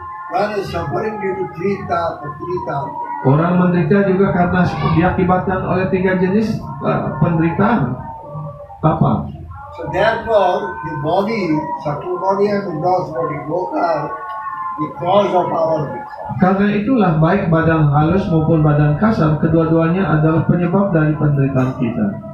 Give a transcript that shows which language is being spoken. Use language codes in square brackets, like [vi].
[en] One is suffering due to three thoughts. [id] Orang menderita juga karena diakibatkan oleh 3 jenis penderitaan. Apa? [en] So therefore, the body, subtle body and the gross body, both are because of our vikar. [id] Karena itulah baik badan halus maupun badan kasar, kedua-duanya adalah penyebab dari penderitaan kita.